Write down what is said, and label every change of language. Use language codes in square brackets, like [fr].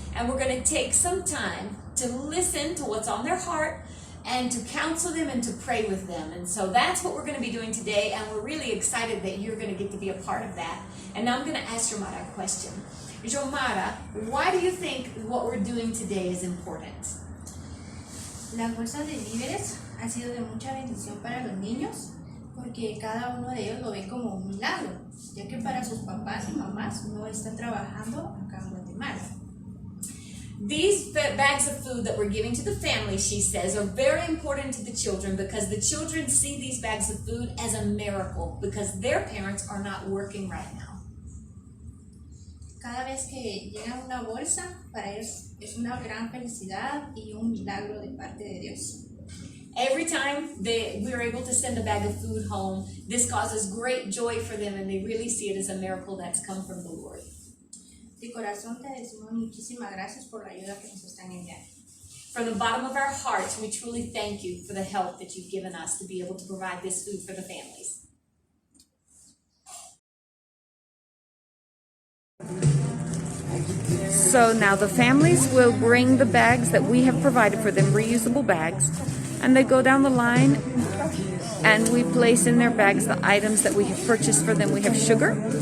[en] And we're going to take some time to listen to what's on their heart and to counsel them and to pray with them. And so that's what we're going to be doing today, and we're really excited that you're going to get to be a part of that. And now I'm going to ask Yomara a question. Yomara, why do you think what we're doing today is important? [es] Las bolsas de víveres han sido de mucha bendición para los niños porque cada uno de ellos lo ve como un milagro, ya que para sus papás y mamás no están trabajando acá en Guatemala. [en] These bags of food that we're giving to the family, she says, are very important to the children because the children see these bags of food as a miracle because their parents are not working right now. [es] Cada vez que llega una bolsa, para ellos es una gran felicidad y un milagro de parte de Dios. [en] Every time we're able to send a bag of food home, this causes great joy for them, and they really see it as a miracle that's come from the Lord. [es] De corazón te decimos muchísimas gracias por la ayuda que nos están enviando. [en] From the bottom of our hearts, we truly thank you for the help that you've given us to be able to provide this food for the families. So now the families will bring the bags that we have provided for them, reusable bags, and they go down the line and we place in their bags the items that we have purchased for them. We have sugar.